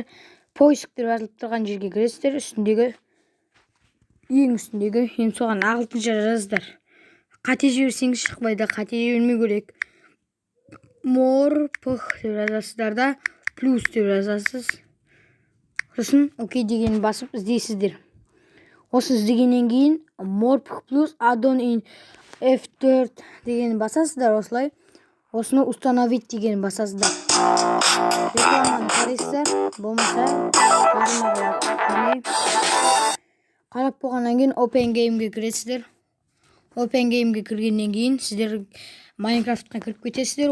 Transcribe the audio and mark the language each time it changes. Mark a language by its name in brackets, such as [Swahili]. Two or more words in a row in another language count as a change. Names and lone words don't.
[Kazakh] Поиск деп жазылып тұрған жерге кіресіздер. Ең үстіндегі соған ағылшынша жазыңыздар. Қате жіберсеңіз шықпайды. Қате жібермеу керек. Morph деп жазасыздар да. Плюс деп жазасыз. Сосын окей деген басып іздейсіздер. Осы іздегеннен кейін Morph Plus add-on in F4 деген басасыздар. Осылай. Осыны установить деген басасыздар. Рекламаны қарайсыздар. Болмаса қарап болғаннан кейін Open Game'ге кіресіздер. Open Game'ге кіргеннен кейін сіздер Майнкрафтқа кіріп кетесіздер.